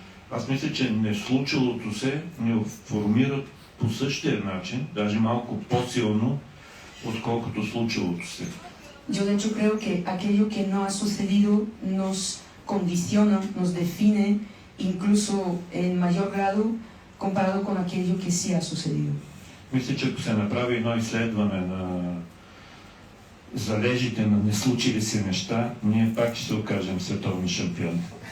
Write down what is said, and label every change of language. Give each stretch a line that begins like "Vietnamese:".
Bulgarian: Аз мисля, че не случилото се ни формира по същия начин, даже малко по-силно, отколкото случилото се.
Spanish: Yo de hecho creo que aquello que no ha sucedido nos condiciona, nos define incluso en mayor grado comparado con aquello que sí ha sucedido.
Bulgarian: Мисля, че ако се направи едно изследване на залежите на неслучили се неща, ние пак ще се окажем световни шампиони.